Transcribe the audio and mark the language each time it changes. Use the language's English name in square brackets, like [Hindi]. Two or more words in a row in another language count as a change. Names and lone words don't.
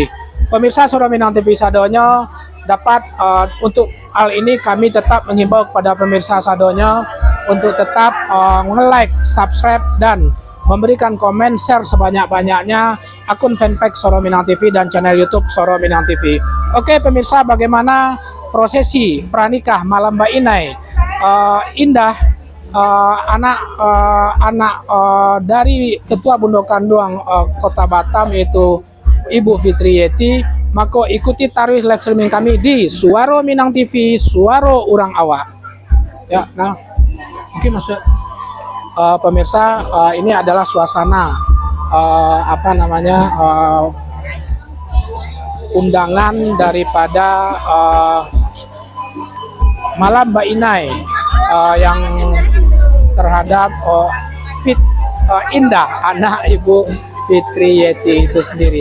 [Indonesian] Pemirsa Soro Minang TV sadonya, dapat untuk hal ini kami tetap mengimbau kepada pemirsa sadonya untuk tetap nge- [English] like, subscribe, [Indonesian] dan memberikan komen, share sebanyak-banyaknya akun fanpage Soro Minang TV dan channel YouTube Soro Minang TV. Oke pemirsa, bagaimana prosesi pranikah Malam Bainai Indah, anak dari Ketua Bundo Kanduang Kota Batam, yaitu Ibu Fitri Yeti. Maka ikuti taruh [English] live streaming [Indonesian] kami di Suaro Minang TV, Suaro Urang Awak. Ya, nah mungkin masuk pemirsa, ini adalah suasana undangan daripada Malam Bainai yang terhadap Indah, anak Ibu Fitri Yeti itu sendiri.